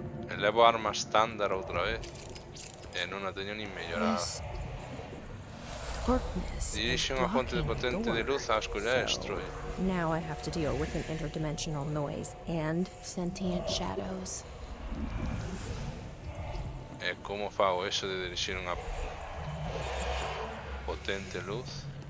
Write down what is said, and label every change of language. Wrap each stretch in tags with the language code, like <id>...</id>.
<gl>Elevo arma estándar outra vez e non a teño nin mellorada. Dirixe unha fonte de potente de luz á escuridade e destrui.</gl> <en>Now I have to deal with an interdimensional noise and sentient shadows.</en> <gl>E como fago eso de dirixir unha potente luz?</gl>